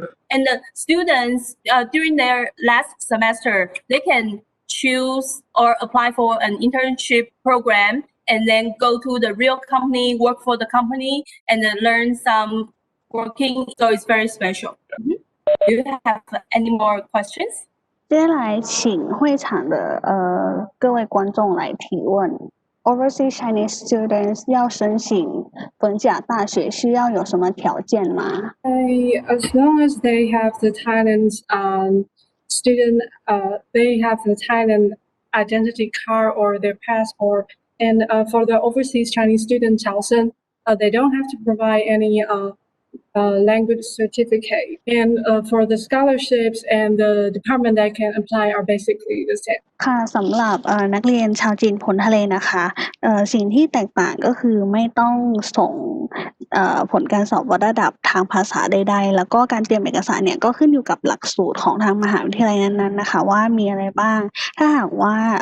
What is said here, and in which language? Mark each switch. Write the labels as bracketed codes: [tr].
[en] And the students, during their last semester, they can choose or apply for an internship program and then go to the real company, work for the company, and then learn some working. So it's very special. Do you have any more questions? [zh] 接下来请会场的各位观众来提问。 [en] Overseas Chinese students [zh] 要申请逢甲大学需要有什么条件吗？ [en] As long as they have the Thailand student, they have the Thailand identity card or their passport. And for the overseas Chinese students also, they don't have to provide any language certificate. And for the scholarships and the department that can apply are basically the same. [th] ค่ะสำหรับนักเรียนชาวจีนพ้นทะเลนะคะสิ่งที่แตกต่างก็คือไม่ต้องส่งผลการสอบวัดระดับทางภาษาใดๆแล้วก็การเตรียมเอกสารเนี่ยก็ขึ้นอยู่กับหลักสูตรของทางมหาวิทยาลัยนั้นๆนะคะว่ามีอะไรบ้างถ้าหากว่า